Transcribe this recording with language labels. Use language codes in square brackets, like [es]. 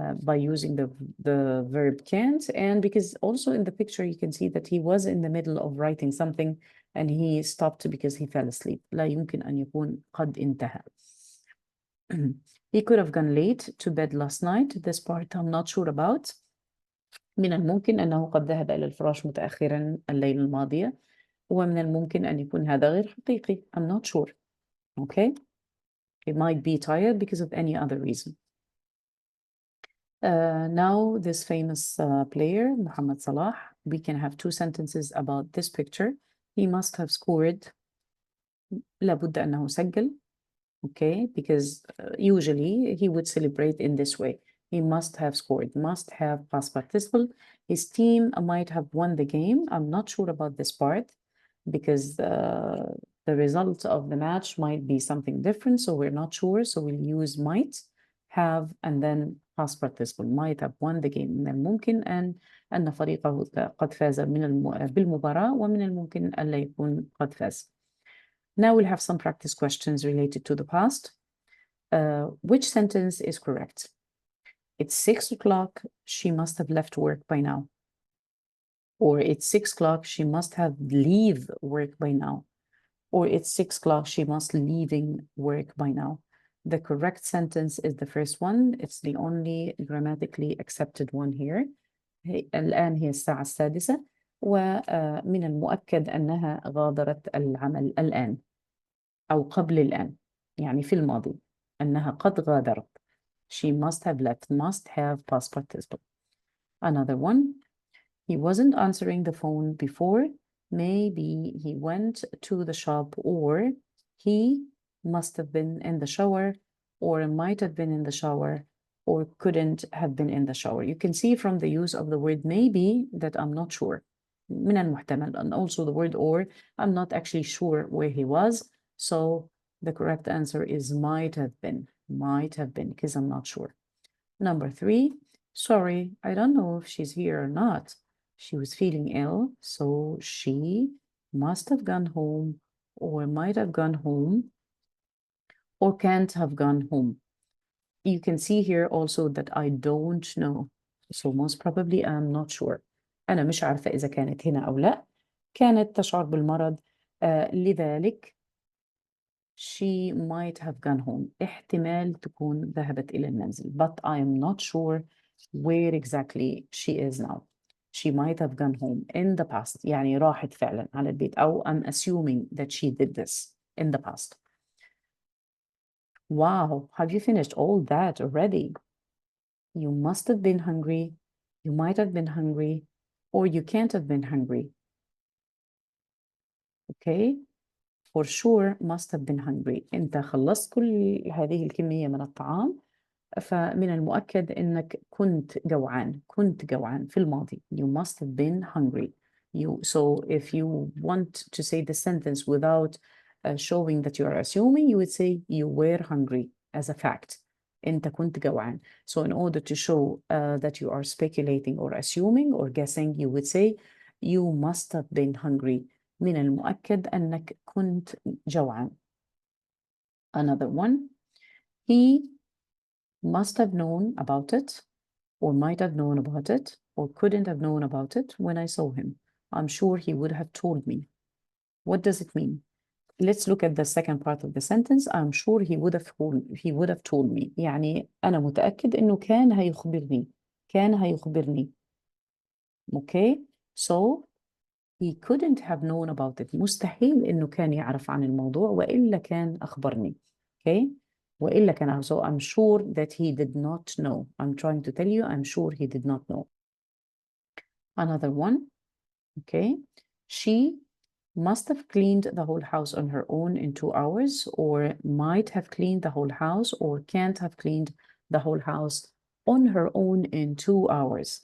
[en] By using the verb can't, and because also in the picture you can see that he was in the middle of writing something and he stopped because he fell asleep. [ar] لا يمكن أن يكون قد انتهى. [en] He could have gone late to bed last night. This part I'm not sure about. [ar] من الممكن أنه قد ذهب إلى الفراش متأخرا الليلة الماضية. ومن الممكن أن يكون هذا غير حقيقي. [en] I'm not sure. Okay. It might be tired because of any other reason. Now this famous player, Mohamed Salah, we can have two sentences about this picture. He must have scored. [ar] لابد أنه سجل. [en] Okay, because usually he would celebrate in this way. He must have scored, must have past participle. His team might have won the game. I'm not sure about this part because the result of the match might be something different, so we're not sure. So we'll use might have and then past participle. Might have won the game. [ar] من الممكن أن فريقه قد فاز بالمباراة ومن الممكن ألا يكون قد فاز. [en] Now we'll have some practice questions related to the past. Which sentence is correct? It's 6 o'clock, she must have left work by now. Or it's 6 o'clock, she must have leave work by now. Or it's 6 o'clock, she must leaving work by now. The correct sentence is the first one. It's the only grammatically accepted one here. [ar] الآن هي الساعة السادسة ومن المؤكد أنها غادرت العمل الآن. أو قبل الآن يعني في الماضي أنها قد غادرت. [en] She must have left, must have past participle. Another one, he wasn't answering the phone before. Maybe he went to the shop, or he must have been in the shower, or might have been in the shower, or couldn't have been in the shower. You can see from the use of the word maybe that I'm not sure. [ar] من المحتمل, [en] and also the word or, I'm not actually sure where he was. So the correct answer is might have been, because I'm not sure. Number 3, sorry, I don't know if she's here or not. She was feeling ill, so she must have gone home, or might have gone home, or can't have gone home. You can see here also that I don't know. So most probably I'm not sure. [ar] أنا مش عارفة إذا كانت هنا أو لا. كانت تشعر بالمرض. لذلك she might have gone home. احتمال تكون ذهبت إلى المنزل. [en] But I am not sure where exactly she is now. She might have gone home in the past. [ar] يعني راحت فعلا على البيت. أو [en] I'm assuming that she did this in the past. Wow, have you finished all that already? You must have been hungry. You might have been hungry. Or you can't have been hungry. Okay? For sure must have been hungry. [ar] أنت خلصت كل هذه الكمية من الطعام، فمن المؤكد أنك كنت جوعان. كنت جوعان في الماضي. [en] You must have been hungry. So if you want to say the sentence without showing that you are assuming, you would say you were hungry as a fact. [ar] أنت كنت جوعان. [en] So in order to show that you are speculating or assuming or guessing, you would say you must have been hungry. [ar] من المؤكد أنك كنت جوعان. [en] Another one. He must have known about it, or might have known about it, or couldn't have known about it when I saw him. I'm sure he would have told me. What does it mean? Let's look at the second part of the sentence. I'm sure he would have told me. [ar] يعني أنا متأكد إنه كان هيخبرني. كان هيخبرني. Okay? [en] So he couldn't have known about it. [ar] مستحيل إنه كان يعرف عن الموضوع وإلا كان أخبرني. Okay? وإلا كان عارف. [en] So I'm sure that he did not know. I'm trying to tell you, I'm sure he did not know. Another one. Okay? She must have cleaned the whole house on her own in 2 hours, or might have cleaned the whole house, or can't have cleaned the whole house on her own in 2 hours.